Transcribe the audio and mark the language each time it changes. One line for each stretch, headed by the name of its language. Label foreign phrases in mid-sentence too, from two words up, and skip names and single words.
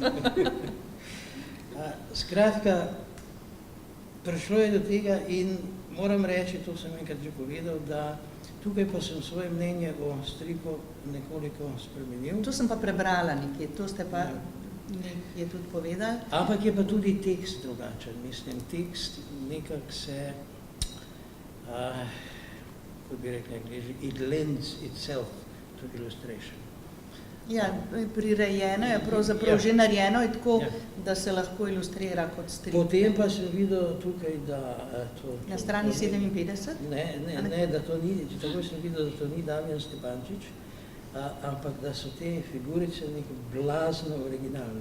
Slovenian: Skratka, prišlo je do tega in moram reči, to sem enkrat že povedal, da tukaj pa sem svoje mnenje o stripu nekoliko spremenil. To sem pa prebrala nekje, to ste pa nekje tudi povedali. Ampak je pa tudi tekst drugačen. Mislim, tekst nekako se, kot bi rekli Angliji,
English: it lends itself to illustration.
Slovenian: Ja, prirejeno je, pravzaprav že narejeno je tako, da se lahko ilustrira kot strip. Potem pa sem videl tukaj, da to... Na strani 57? Ne, da to ni, tako sem videl, da to ni Damjan Stepančič, ampak da so te figurice nekaj blazno originalne.